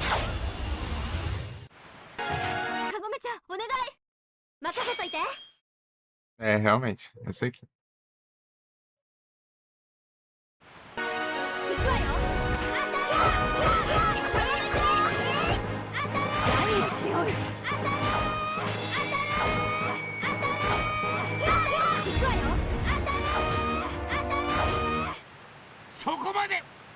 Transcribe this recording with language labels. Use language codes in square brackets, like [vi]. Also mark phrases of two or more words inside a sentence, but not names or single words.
[ja] カゴメちゃん、お願い。任せといて。 [pt] É, realmente. Essa aqui. [ja] 行くわよ。何をしておる。行くわよ。そこまで。